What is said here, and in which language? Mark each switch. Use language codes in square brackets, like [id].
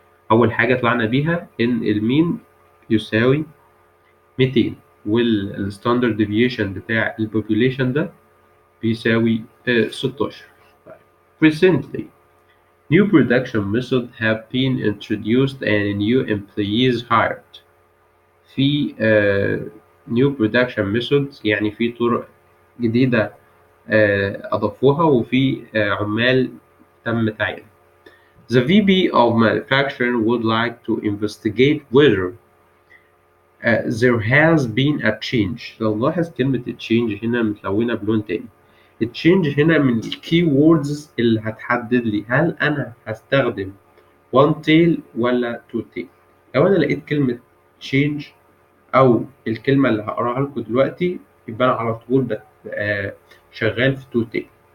[ar] أول حاجة طلعنا بيها إن المين يساوي 200 والستاندرد ديفيشن بتاع البوبوليشن ده بيساوي 16. [en] Recently, new production methods have been introduced and new employees hired. [ar] في [en] new production methods [ar] يعني في طرق جديدة أضافوها وفي عمال تم تعيينهم. [en] The VP of manufacturing would like to investigate whether there has been a change. [ar] لو نلاحظ كلمة change هنا متلونة بلون تاني. التشينج هنا من الكي ووردز اللي هتحدد لي هل أنا هستخدم one tail ولا two tail. لو أنا لقيت كلمة change أو الكلمة اللي هقراها لكم دلوقتي يبقى أنا على طول شغال في two tail.